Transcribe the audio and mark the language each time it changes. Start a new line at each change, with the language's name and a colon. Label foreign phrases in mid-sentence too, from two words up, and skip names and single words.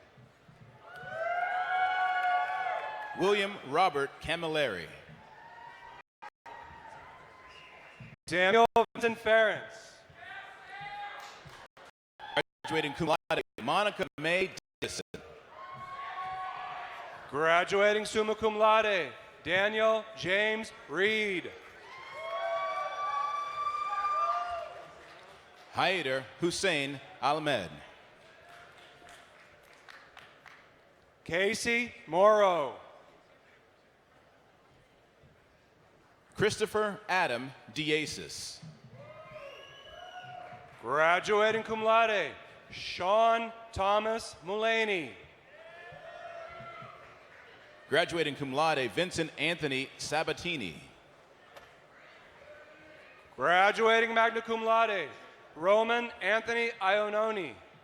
English: William Robert Camilleri. Samuel Vincent Ference. Graduating
Latin: cum laude,
English: Monica May Davison. Graduating
Latin: summa cum laude,
English: Daniel James Reed. Haider Hussein Ahmed. Casey Morrow. Christopher Adam Diasis. Graduating
Latin: cum laude,
English: Sean Thomas Mulaney. Graduating
Latin: cum laude,
English: Vincent Anthony Sabatini. Graduating
Latin: magna cum laude,
English: Roman Anthony Iononi.